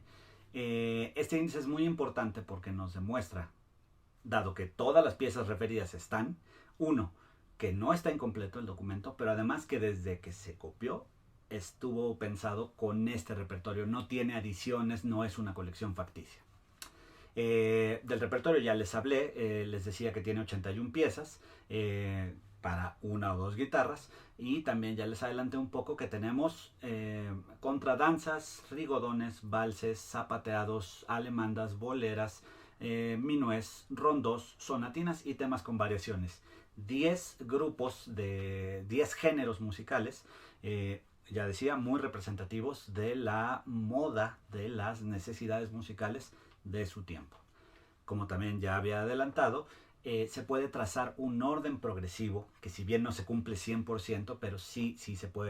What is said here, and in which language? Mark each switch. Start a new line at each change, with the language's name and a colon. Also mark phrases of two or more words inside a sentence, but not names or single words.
Spanish: Este índice es muy importante porque nos demuestra, dado que todas las piezas referidas están, uno, que no está incompleto el documento, pero además que desde que se copió estuvo pensado con este repertorio, no tiene adiciones, no es una colección facticia. Del repertorio ya les hablé, les decía que tiene 81 piezas para una o dos guitarras, y también ya les adelanté un poco que tenemos contradanzas, rigodones, valses, zapateados, alemandas, boleras, minués, rondos, sonatinas y temas con variaciones. 10 grupos de 10 géneros musicales, ya decía, muy representativos de la moda, de las necesidades musicales de su tiempo. Como también ya había adelantado, se puede trazar un orden progresivo, que si bien no se cumple 100%, pero sí se puede